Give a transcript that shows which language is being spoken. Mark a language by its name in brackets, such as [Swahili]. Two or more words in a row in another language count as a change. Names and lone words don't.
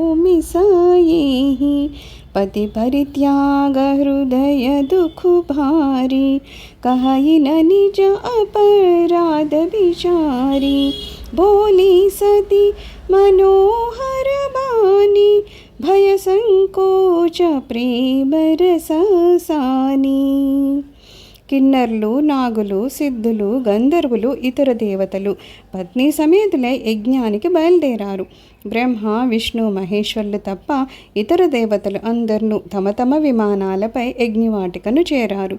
[Awadhi] मिसाई पति परित्याग हृदय दुख भारी कहि न निज अपराध बिचारी बोली सती मनोहर बानी भय संकोच प्रेम रसानी. [Telugu] కిన్నర్లు, నాగులు, సిద్ధులు, గంధర్వులు, ఇతర దేవతలు పత్ని సమేతులై యజ్ఞానికి బయలుదేరారు. బ్రహ్మ, విష్ణు, మహేశ్వరులు తప్ప ఇతర దేవతలు అందరూ తమ తమ విమానాలపై యజ్ఞవాటికను చేరారు.